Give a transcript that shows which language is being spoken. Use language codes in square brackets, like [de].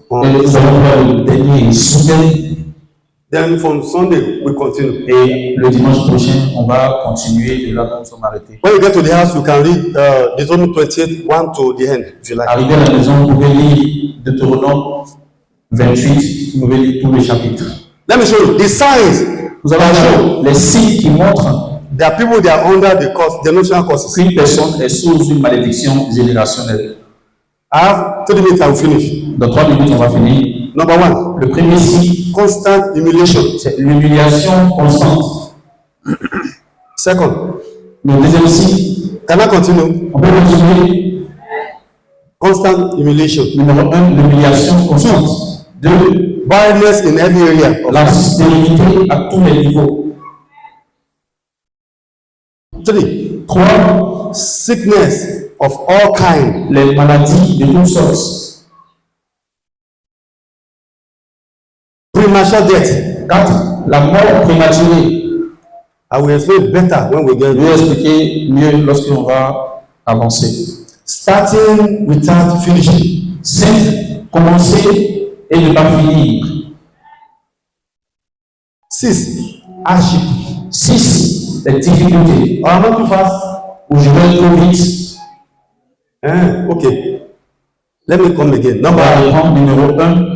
[fr] Et nous allons faire le dernier soudain. [en] Then from Sunday, we continue. [fr] Et le dimanche prochain, on va continuer de là où nous sommes arrêtés. [en] When you get to the house, you can read Deuteronomy 28, 1 to the end, if you like. [fr] Arrivé à la maison, vous pouvez lire Deutéronome 28, vous pouvez lire tous les chapitres. [en] Let me show you the signs. [fr] Vous allez voir les signes qui montrent [en] there are people that are under the curse, the national curses. [fr] qu'une personne est sous une malédiction générationnelle. [en] I have 3 minutes, I will finish. [fr] Dans 3 minutes, on va finir. [en] Number 1. [fr] Le premier signe, [en] Constant humiliation. [fr] c'est l'humiliation constante. [en] Second. [fr] Le deuxième signe, [en] Can I continue? [fr] on peut continuer. [en] Constant humiliation. [fr] Numéro 1, l'humiliation constante. [en] 2, Barrenness in every area. [fr] la stérilité à tous les niveaux. [en] 3. Sickness of all kinds. [fr] Les maladies de toutes sortes. [en] Premature death. [fr] 4, la mort prématurée. [en] I will explain better when we get [fr] Je vais expliquer mieux lorsqu'on va avancer. [en] Starting without finishing. 5. [fr] Commencer et ne pas finir. [en] 6. Hardship. [fr] 6. Les difficultés. [en] I'm not too fast. [fr] Où je vais trop vite. [en] Okay. Let me come again. [fr] On va reprendre numéro 1.